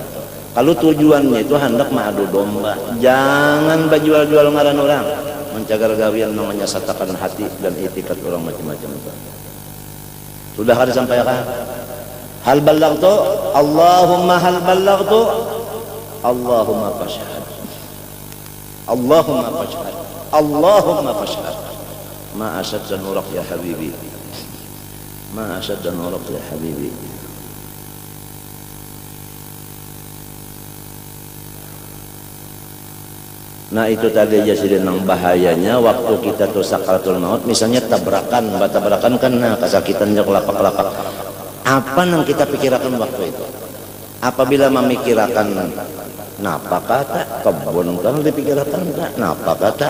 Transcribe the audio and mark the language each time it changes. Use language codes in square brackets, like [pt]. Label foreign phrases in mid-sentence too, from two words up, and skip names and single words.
[bjn] Kalau tujuannya itu hendak mengadu domba, jangan berjual-jual ngaran orang, mencagar gawian namanya satakan hati dan itikat orang macam-macam itu. Sudah ada sampaikan? [ar] هل بلغت اللهم هل بلغت, اللهم فاشهد. اللهم فاشهد اللهم فاشهد. ما أشد نورك يا حبيبي ما أشد نورك يا حبيبي. [bjn] Nah itu tadi aja sih nang bahayanya waktu kita tuh sakaratul maut, misalnya tabrakan kan nah kesakitannya kelapak-kelapak. Apa yang kita pikirkan waktu itu? Apabila memikirkan napa kata kebun kan dipikirkan enggak napa kata.